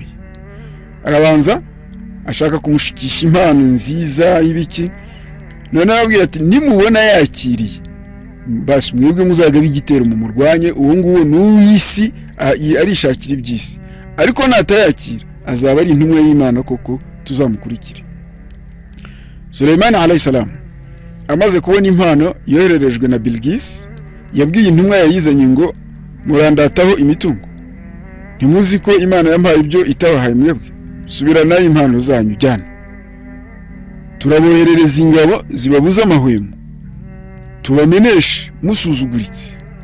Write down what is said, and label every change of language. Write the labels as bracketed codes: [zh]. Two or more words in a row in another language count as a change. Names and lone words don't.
[rw] Arabanza ashaka kumushikisha impano nziza y'ibiki, none arabwira ati nimubona yakiriye basi mwebwe muzaga bigitero mu murwanye, uwo nguwo n'uwisi arishakira iby'isi, ariko natayakira azaba ari intumwa y'Imana koko tuzamukurikire. Sulaiman [ar] عليه السلام [rw] amaze kubona impano yohererejwe na Bilqis, yabwiye intumwa yayizanye ngo murandataho imitungo, ntimuzi ko Imana yampaye ibyo itabahaye mwebwe? Subiranayo impano zanyu jyana, turaboherereza ingabo zibabuza amahwemo, tubameneshe musuzuguritse.